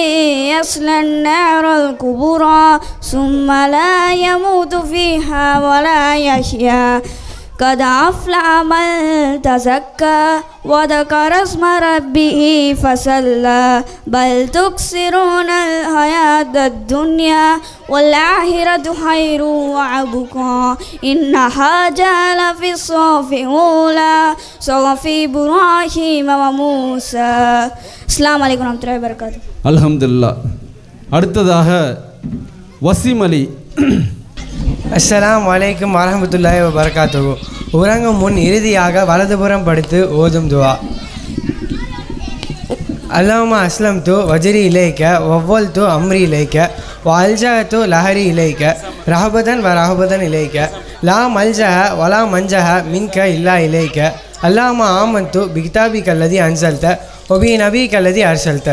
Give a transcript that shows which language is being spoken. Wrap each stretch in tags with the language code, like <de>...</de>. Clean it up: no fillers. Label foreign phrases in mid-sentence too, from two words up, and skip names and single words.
<ar>يصلى النار الكبرى ثم لا يموت فيها ولا يحيا قد أفلح من تزكى وذكر اسم ربه فصلى بل تكثرون الحياة الدنيا والآخرة خير وأبقى إن هذا لفي الصحف الأولى صحف إبراهيم وموسى. السلام عليكم ورحمة الله وبركاته.</ar> <ta>அல்ஹம்துலில்லாஹ். அடுத்ததாக வசீம் அலி.</ta> <ar>السلام عليكم ورحمة الله وبركاته.</ar> <ta>உறங்கும் முன் இறுதியாக வலதுபுறம் படுத்து ஓதும் துவா.</ta> <ar>اللهم أسلمت وجهي إليك وفوضت أمري إليك وألجأت ظهري إليك رغبة و رهبة إليك لا ملجأ ولا منجا منك إلا إليك اللهم آمنت بكتابك الذي أنزلت وبنبيك الذي أرسلت.</ar>